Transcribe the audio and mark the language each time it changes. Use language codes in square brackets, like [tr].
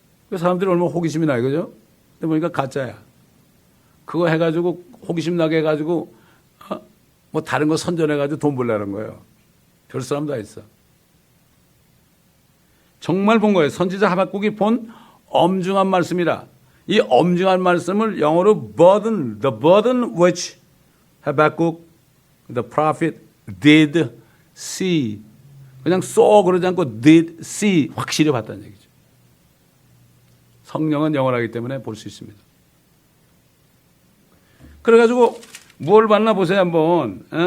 [ko] 그 사람들이 얼마나 호기심이 나요, 그죠? 근데 보니까 가짜야. 그거 해가지고 호기심 나게 해가지고 다른 거 선전해가지고 돈 벌라는 거예요. 별 사람 다 있어. 정말 본 거예요. 선지자 하박국이 본 엄중한 말씀이라. 이 엄중한 말씀을 영어로 [en] burden, the burden which Habakkuk, the prophet, did see. [ko] 그냥 쏘 그러지 않고 [en] did see. [ko] 확실히 봤다는 얘기죠. 성령은 영원하기 때문에 볼 수 있습니다. 그래가지고 뭘 봤나 보세요 한번.